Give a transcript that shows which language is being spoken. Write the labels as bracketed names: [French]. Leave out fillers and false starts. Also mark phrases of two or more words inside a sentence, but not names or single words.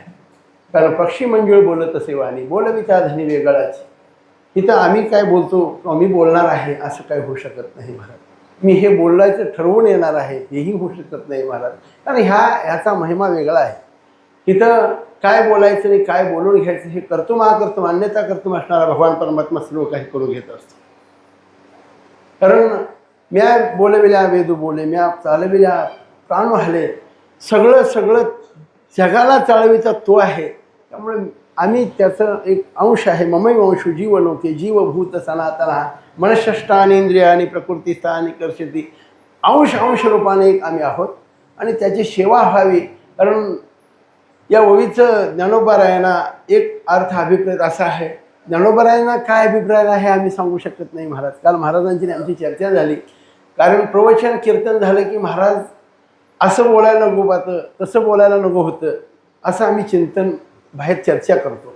[Marathi] कारण पक्षी मंजुळ बोलत असे वाणी बोलविता धनी वेगळाच। इथं आम्ही काय बोलतो आम्ही बोलणार आहे असं काही होऊ शकत नाही महाराज। मी हे बोलायचं ठरवून येणार आहे हेही होऊ शकत नाही महाराज। कारण ह्याचा महिमा वेगळा आहे। तिथं काय बोलायचं आणि काय बोलून घ्यायचं हे [Sanskrit] कर्तुम अकर्तुम अन्यथा कर्तुम [Marathi] असणारा भगवान परमात्मा सर्व काही करून घेत असतो. कारण म्या बोलविल्या वेदू बोले, म्या चालविल्या प्राण वाहले, सगळं सगळं जगाला चालविचा तो आहे. त्यामुळे आम्ही त्याचं एक अंश आहे. [Sanskrit] ममैव अंशु जीव लोके जीवभूत सनातना मनःष्ठानेंद्रियानि प्रकृतीस्थानी कर्षती. [Marathi] अंश रूपाने एक आम्ही आहोत आणि त्याची सेवा व्हावी. कारण या ओवीचं ज्ञानोबारायांना एक अर्थ अभिप्राय असा आहे. ज्ञानोबारायांना काय अभिप्राय आहे आम्ही सांगू शकत नाही महाराज. काल महाराजांची आमची चर्चा झाली. कारण प्रवचन कीर्तन झालं की महाराज असं बोलायला नको होतं, तसं बोलायला नको होतं, असं आम्ही चिंतन बाहेर चर्चा करतो.